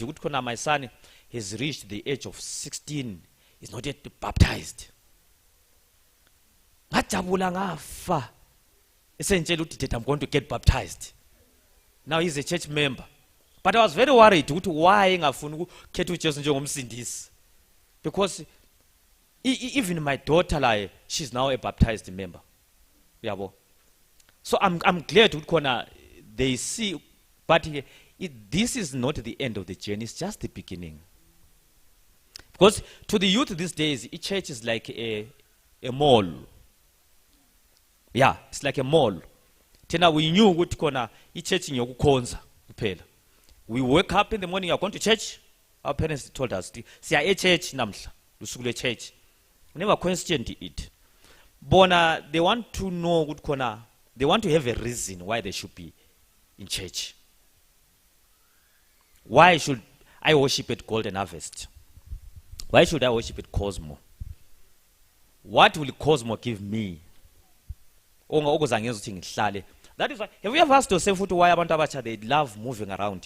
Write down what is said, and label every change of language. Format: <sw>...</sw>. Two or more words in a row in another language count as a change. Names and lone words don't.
<en>My son has reached the age of 16. He's not yet baptized.</en> <zu>Ngajabula ngafa.</zu> <en>Essentially, I'm going to get baptized. Now he's a church member. But I was very worried why</en> <zu>ngafuni ukukhetha uJesu njengomsindisi.</zu> <en>Because even my daughter, like, she's now a baptized member. Yabo. So I'm glad ukuthi they see, but this is not the end of the journey, it's just the beginning. Because to the youth these days, a church is like a mall. Yeah, it's like a mall.</en> <zu>Tena</zu> <en>we knew</en> <zu>ukuthi khona i-church ngiyokukhonza kuphela.</zu> <en>We wake up in the morning, you're going to church. Our parents told us,</en> <zu>siya e-church namhla, lusuku le-church.</zu> <en>We never questioned it. Bona, they want to know</en> <zu>ukuthi khona,</zu> <en>they want to have a reason why they should be in church. Why should I worship at Golden Harvest? Why should I worship at Cosmo? What will Cosmo give me? That is why, have you ever asked yourself why</en> <zu>abantu abacha</zu> <en>they love moving around?</en>